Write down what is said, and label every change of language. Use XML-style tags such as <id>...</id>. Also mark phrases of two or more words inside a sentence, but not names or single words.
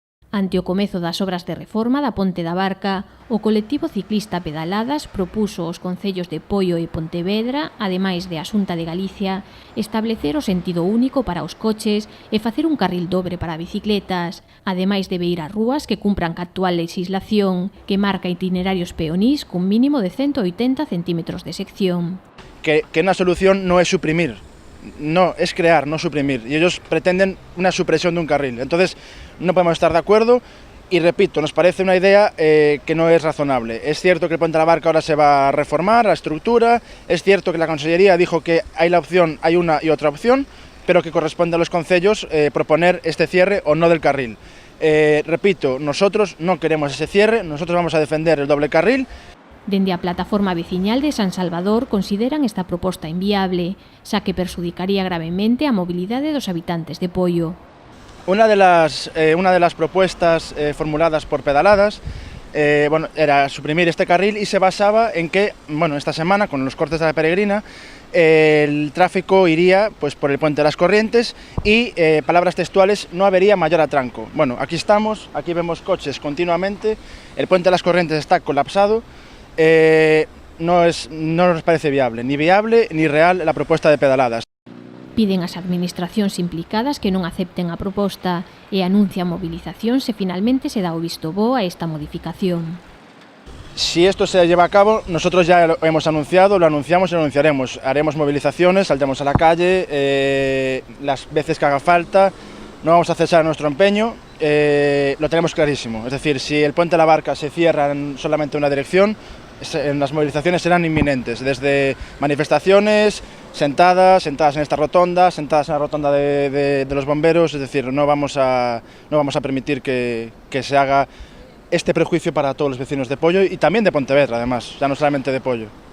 <gl>Ante o comezo das obras de reforma da Ponte da Barca, o colectivo ciclista Pedaladas propuso aos concellos de Poio e Pontevedra, ademais de a Xunta de Galicia, establecer o sentido único para os coches e facer un carril dobre para bicicletas, ademais de beirar rúas que cumpran ca actual legislación, que marca itinerarios peonís cun mínimo de 180 centímetros de sección.</gl> <es>Que una solución no es suprimir, no, es crear, no suprimir. Y ellos pretenden una supresión de un carril. Entonces, no podemos estar de acuerdo y, repito, nos parece una idea que no es razonable. Es cierto que el Puente de la Barca ahora se va a reformar, la estructura, es cierto que la Consellería dijo que hay una y otra opción, pero que corresponde a los concellos proponer este cierre o no del carril. Repito, nosotros no queremos ese cierre, nosotros vamos a defender el doble carril.</es> <gl>Dende a plataforma veciñal de San Salvador consideran esta proposta inviable, xa que perxudicaría gravemente a mobilidade dos habitantes de Poio.</gl> <es>Una de las propuestas formuladas por Pedaladas era suprimir este carril y se basaba en que, esta semana, con los cortes de la Peregrina, el tráfico iría por el Puente de las Corrientes y, palabras textuales, no habría mayor atranco. Bueno, aquí estamos, aquí vemos coches continuamente, el Puente de las Corrientes está colapsado. No nos parece viable ni real la propuesta de Pedaladas.</es> <gl>Piden ás administracións implicadas que non acepten a proposta e anuncian movilización se finalmente se dá o visto bo a esta modificación.</gl> <es>Si esto se lleva a cabo, nosotros ya lo hemos anunciado, lo anunciamos y lo anunciaremos. Haremos movilizaciones, saldremos a la calle, las veces que haga falta, no vamos a cesar nuestro empeño, lo tenemos clarísimo. Es decir, si el Puente de la Barca se cierra en solamente una dirección, las movilizaciones serán inminentes, desde manifestaciones, sentadas en esta rotonda, sentadas en la rotonda de los bomberos, es decir, no vamos a permitir que se haga este prejuicio para todos los vecinos de Poio y también de Pontevedra, además, ya no solamente de Poio.</es>